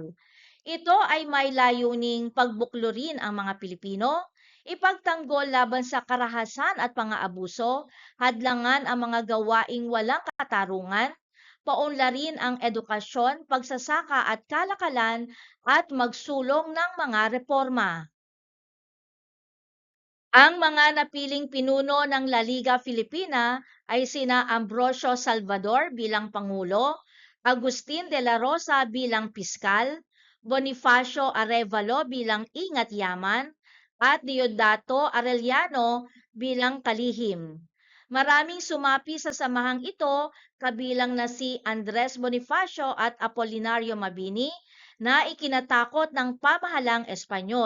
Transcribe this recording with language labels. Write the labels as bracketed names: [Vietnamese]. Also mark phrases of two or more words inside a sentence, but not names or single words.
[Filipino] Ito ay may layuning pagbuklurin ang mga Pilipino, ipagtanggol laban sa karahasan at pang-aabuso, hadlangan ang mga gawaing walang katarungan, paunlarin ang edukasyon, pagsasaka at kalakalan, at magsulong ng mga reforma. Ang mga napiling pinuno ng La Liga Filipina ay sina Ambrosio Salvador bilang Pangulo, Agustin de la Rosa bilang Piskal, Bonifacio Arevalo bilang Ingat Yaman, at Diodato Arellano bilang Kalihim. Maraming sumapi sa samahang ito kabilang na si Andres Bonifacio at Apolinario Mabini na ikinatakot ng pamahalang Espanyol.